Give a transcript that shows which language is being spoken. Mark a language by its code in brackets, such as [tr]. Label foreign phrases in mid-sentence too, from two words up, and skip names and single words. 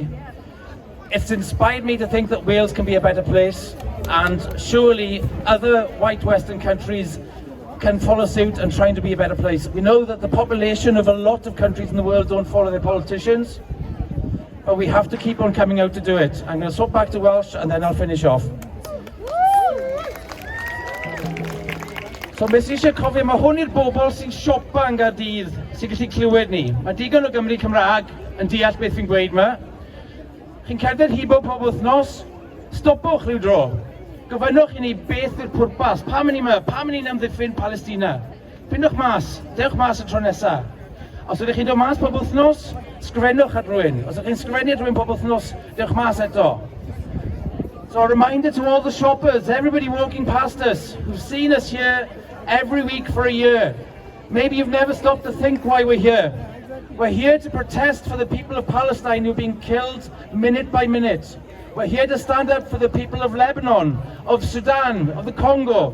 [en] It's inspired me to think that Wales can be a better place, and surely other white Western countries can follow suit and trying to be a better place. We know that the population of a lot of countries in the world don't follow their politicians, but we have to keep on coming out to do it. I'm going to swap back to Welsh and then I'll finish off. [cy] So beth sy'n eisiau cofio, mae hwn i'r bobl sy'n siopa yn Gaerdydd sy'n gallu clywed ni. Mae digon o Gymru Cymraeg yn deall beth fi'n gweud yma. Chi'n cerdded hibo pob wythnos, stopwch rhyw dro. Gofynnwch i ni beth yw'r pwrpas, pam yn ni yma, pam yn ni'n amddiffyn Palestina. Findwch mas, dewch mas y tro nesa. Os ydych chi'n dod mas pob wythnos, sgrifennwch at rhywun. Os ydych chi'n sgrifennu at rhywun pob wythnos, dewch mas eto. [en] So a reminder to all the shoppers, everybody walking past us, who've seen us here every week for a year. Maybe you've never stopped to think why we're here. We're here to protest for the people of Palestine who are being killed minute by minute. We're here to stand up for the people of Lebanon, of Sudan, of the Congo.